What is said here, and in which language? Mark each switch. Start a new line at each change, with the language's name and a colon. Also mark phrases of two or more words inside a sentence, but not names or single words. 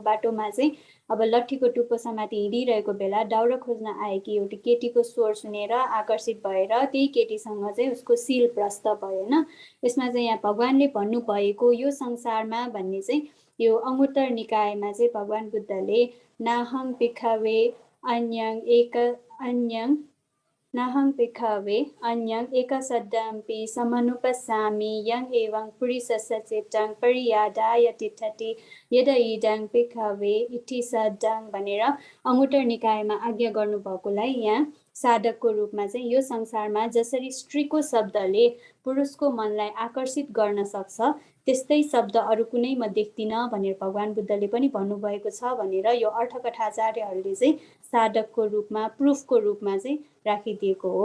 Nepali: बाटोमा चाहिँ अब लट्ठीको टुप्पो समाती हिँडिरहेको बेला दाउरा खोज्न आएकी एउटी केटीको स्वर सुनेर आकर्षित भएर त्यही केटीसँग चाहिँ उसको शिल प्रष्ट भयो होइन। यसमा चाहिँ यहाँ भगवानले भन्नुभएको यो संसारमा भन्ने चाहिँ यो अङ्गुत्तर निकायमा चाहिँ भगवान बुद्धले
Pali: नाहं भिक्खवे अन्यं एकशब्दमपि समनुपस्सामि यं एवं पुरुषस्य चित्तं परियादाय तिष्ठति यदा इदं भिक्खवे इति शब्दं
Nepali: भनेर अङ्गुत्तर निकायमा आज्ञा गर्नुभएकोलाई यहाँ साधकको रूपमा चाहिँ यो संसारमा जसरी स्त्रीको शब्दले पुरुषको मनलाई आकर्षित गर्न सक्छ त्यस्तै शब्द अरू कुनै म देख्दिनँ भनेर भगवान बुद्धले पनि भन्नुभएको छ भनेर यो अर्थकथाचार्यहरूले चाहिँ साधकको रूपमा प्रुफको रूपमा चाहिँ राखिदिएको हो।